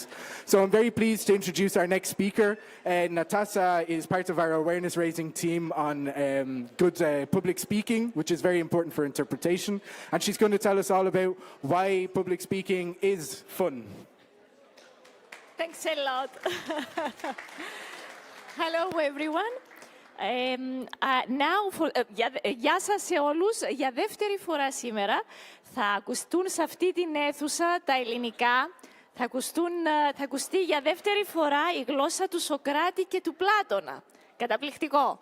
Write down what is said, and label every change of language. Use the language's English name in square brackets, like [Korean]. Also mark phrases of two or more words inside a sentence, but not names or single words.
[English] So I'm very pleased to introduce our next speaker. Natasha is part of our awareness-raising team on good public speaking, which is very important for interpretation. And she's going to tell us all about why public speaking is fun. Thanks a lot. Hello everyone. [Greek] Γεια σας σε όλους. Για δεύτερη φορά σήμερα θα ακουστούν σε αυτή την αίθουσα τα ελληνικά. Θα ακουστεί για δεύτερη φορά η γλώσσα του Σοκράτη και του Πλάτωνα. Καταπληκτικό.